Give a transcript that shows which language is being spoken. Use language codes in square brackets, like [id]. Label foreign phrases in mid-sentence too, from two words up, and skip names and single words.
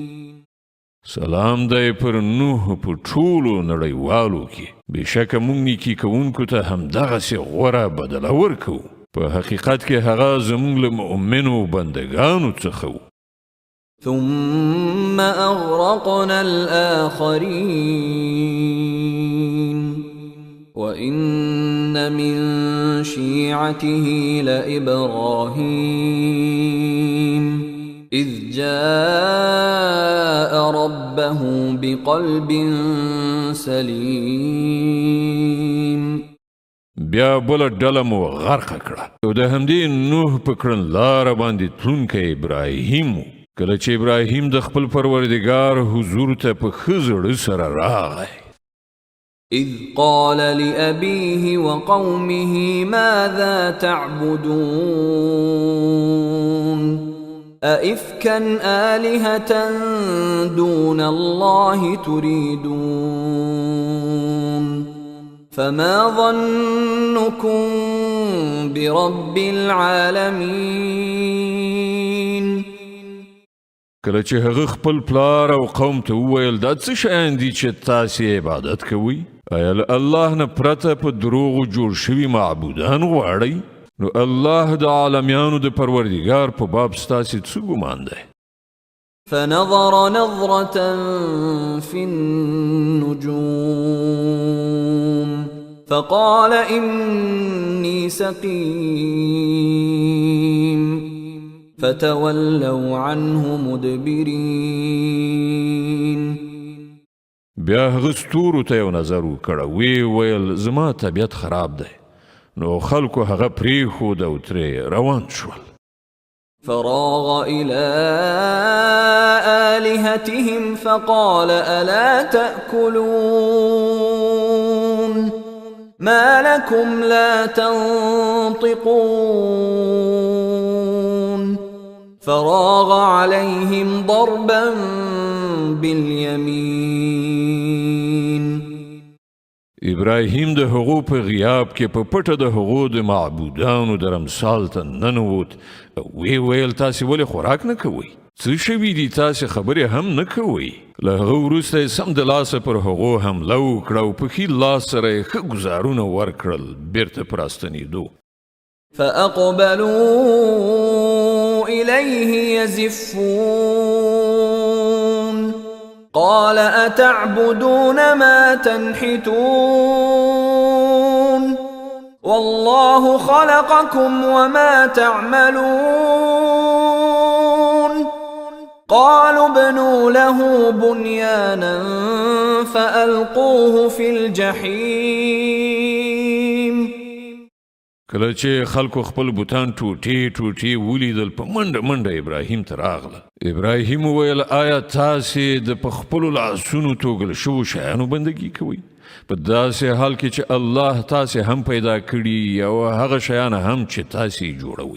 [ps] سلام دی پر نوح په ټولو نړیوالو کې. بېشکه موږ نیکي کوونکو ته همدغسې غوره بدله ورکوو. په حقیقت کې هغه زموږ له مؤمنو بندګانو څخه و. [ar] ثم أغرقنا الآخرين وإن من شيعته لإبراهيم إذ جاء ربه بقلب سليم. [ps] بیا بل ډله مو غرقه کړه او د همدې نوح په کړنلاره باندې تلونکی ابراهیم و. کله چې ابراهیم د خپل پروردګار حضور ته په ښه زړه سره راغی. [ar] إذ قال لأبيه وقومه ماذا تعبدون أئفكا آلهة دون الله تريدون فما ظنكم برب العالمين. [ps] کله چې هغه خپل پلار او قوم ته وویل دا څه شیان دي چې تاسې عبادت کوئ؟ آیا له الله نه پرته په دروغو جوړ شوي معبودان غواړئ؟ نو الله د عالمیانو د پروردګار په باب ستاسې څه ګمان دی؟ [ar] فنظر نظرة في النجوم فقال إني سقيم فتولوا عنه مدبرين. [ps] بیا هغه ستورو ته یو نظر وکړه وی ویل زما طبیعت خراب دی. نو خلکو هغه پرېښود او ترې روان شول. [ar] فراغ إلى آلهتهم فقال ألا تأكلون ما لكم لا تنطقون فراغ عليهم ضربا باليمين. [ps] ابراهیم د هغو په غیاب کې په پټه د هغو د معبودانو د رمسال ته ننوت او ویل تاسې ولې خوراک نه کوئ؟ څه شوي دي تاسې خبرې هم نه کوئ؟ له هغه وروسته یې سم د لاسه پر هغو حمله وکړه او په ښي لاس سره یې ښه ګزارونه ورکړل بیرته په راستنېدو. [ar] فأقبلوا إليه يزفون قال أتعبدون ما تنحتون والله خلقكم وما تعملون قالوا ابنوا له بنيانا فألقوه في الجحيم. [ps] کله چې خلکو خپل بوتان ټوټې ټوټې ولیدل په منډه منډه ابراهیم ته راغله. ابراهیم وویل آیا تاسې د په خپلو لاسونو توږل شوو شیانو بندګي کوئ؟ په داسې حال کې چې الله تاسې هم پیدا کړي او هغه شیان هم چې تاسې جوړوئ.